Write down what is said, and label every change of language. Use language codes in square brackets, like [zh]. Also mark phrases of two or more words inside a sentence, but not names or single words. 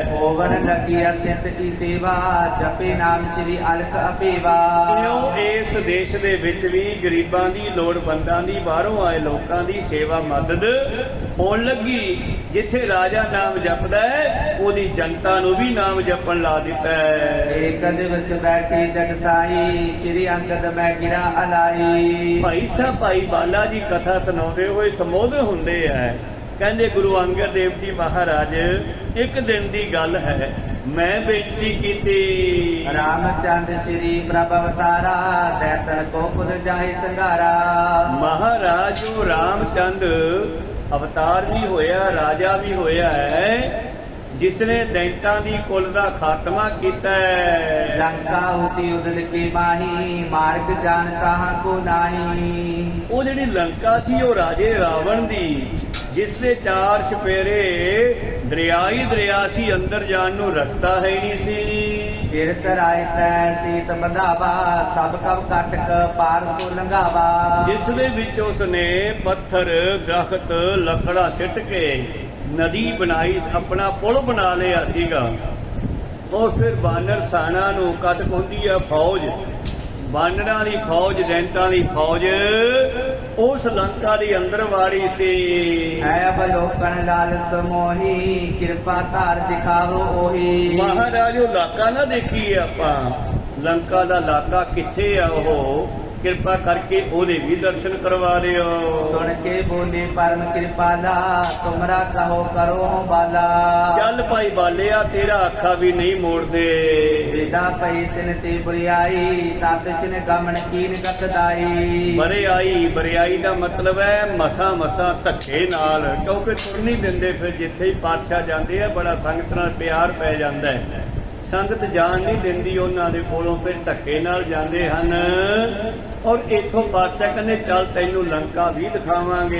[bra] होवन लगी अत्यंत की सेवा, जपे नाम श्री अलख अपेवा। [pa] ਇਉਂ ਇਸ ਦੇਸ਼ ਦੇ ਵਿੱਚ ਵੀ ਗਰੀਬਾਂ ਦੀ, ਲੋੜਵੰਦਾਂ ਦੀ, ਬਾਹਰੋਂ ਆਏ ਲੋਕਾਂ ਦੀ ਸੇਵਾ ਮਦਦ ਹੋਣ ਲੱਗੀ। ਜਿੱਥੇ ਰਾਜਾ ਨਾਮ ਜਪਦਾ ਹੈ, ਉਹਦੀ ਜਨਤਾ ਨੂੰ ਵੀ ਨਾਮ ਜਪਣ ਲਾ ਦਿੱਤਾ ਹੈ। [bra] एक दिवस बैठी जगसाई, श्री अंगद में गिरा अलाई। [pa] ਭਾਈ ਸਾਹਿਬ ਭਾਈ ਬਾਲਾ ਜੀ ਕਥਾ ਸੁਣਾਉਂਦੇ ਹੋਏ ਸੰਬੋਧਨ ਹੁੰਦੇ ਐ। ਕਹਿੰਦੇ ਗੁਰੂ ਅੰਗਦ ਦੇਵ ਜੀ ਮਹਾਰਾਜ, ਇੱਕ ਦਿਨ ਦੀ ਗੱਲ ਹੈ, ਮੈਂ ਬੇਨਤੀ ਕੀਤੀ। [bra] रामचंद्र श्री प्रभ अवतारा, दैतन को पुल जाहि संगारा। [pa] ਮਹਾਰਾਜ ਉਹ ਰਾਮਚੰਦ ਅਵਤਾਰ ਵੀ ਹੋਇਆ, ਰਾਜਾ ਵੀ ਹੋਇਆ ਹੈ, ਜਿਸ ਨੇ ਦੈਂਤਾਂ ਦੀ ਕੁਲ ਦਾ ਖਾਤਮਾ ਕੀਤਾ ਹੈ। [bra] लंका होती उदल की माही, मार्ग जान कहाँ को नाही। [pa] ਉਹ ਜਿਹੜੀ ਲੰਕਾ ਸੀ ਉਹ ਰਾਜੇ ਰਾਵਣ ਦੀ, ਜਿਸ ਦੇ ਚਾਰ ਛਪੇਰੇ ਦਰਿਆ ਹੀ ਦਰਿਆ ਸੀ, ਅੰਦਰ ਜਾਣ ਨੂੰ ਰਸਤਾ ਹੈ ਹੀ ਨਹੀਂ ਸੀ। [bra] गिरत राय तै सीत बंधावा, सब कब कटक पार सो लंघावा। [pa] ਜਿਸ ਦੇ ਵਿੱਚ ਉਸਨੇ ਪੱਥਰ, ਦਰਖਤ, ਲੱਕੜਾ ਸਿੱਟ ਕੇ ਨਦੀ ਬਣਾਈ, ਆਪਣਾ ਪੁਲ ਬਣਾ ਲਿਆ ਸੀਗਾ। ਉਹ ਫਿਰ ਬਾਨਰ ਸਾਣਾ ਨੂੰ ਕੱਟ ਪਾਉਂਦੀ ਆ ਫੌਜ, ਬਾਨਰਾਂ ਦੀ ਫੌਜ, ਦੈਂਤਾਂ ਦੀ ਫੌਜ ਉਸ ਲੰਕਾ ਦੇ ਅੰਦਰ ਵਾੜੀ ਸੀ। [bra] है अवलोकन लाल समोही, कृपा तार दिखावो ओही। [pa] ਮਹਾਰਾਜ ਉਹ ਇਲਾਕਾ ਨਾ ਦੇਖੀਏ ਆਪਾਂ, ਲੰਕਾ ਦਾ ਇਲਾਕਾ ਕਿੱਥੇ ਆ, ਉਹ ਕਿਰਪਾ ਕਰਕੇ ਉਹਦੇ ਵੀ ਦਰਸ਼ਨ ਕਰਵਾ ਦਿਓ। [bra] सुन के बोले परम कृपाला, तुमरा कहो करो बाला। [pa] ਚੱਲ ਭਾਈ ਬਾਲਿਆ, ਤੇਰਾ ਅੱਖਾਂ ਵੀ ਨਹੀਂ ਮੋੜਦੇ। [bra] विदा पई तिन ते बुरियाई, तत छिन गमन कीन गतदाई। [pa] ਬਰਿਆਈ ਦਾ ਮਤਲਬ ਹੈ ਮਸਾਂ ਮਸਾਂ ਧੱਕੇ ਨਾਲ, ਕਿਉਂਕਿ ਤੁਰ ਨਹੀਂ ਦਿੰਦੇ। ਫਿਰ ਜਿੱਥੇ ਹੀ ਪਾਤਸ਼ਾਹ ਜਾਂਦੇ ਆ ਬੜਾ ਸੰਗਤ ਨਾਲ ਪਿਆਰ ਪੈ ਜਾਂਦਾ ਹੈ। ਸੰਗਤ ਜਾਣ ਨਹੀਂ ਦਿੰਦੀ ਉਹਨਾਂ ਦੇ ਕੋਲੋਂ, ਫਿਰ ਧੱਕੇ ਨਾਲ ਜਾਂਦੇ ਹਨ। ਔਰ ਇੱਥੋਂ ਬਾਦਸ਼ਾਹ ਕਹਿੰਦੇ ਚੱਲ ਤੈਨੂੰ ਲੰਕਾ ਵੀ ਦਿਖਾਵਾਂਗੇ।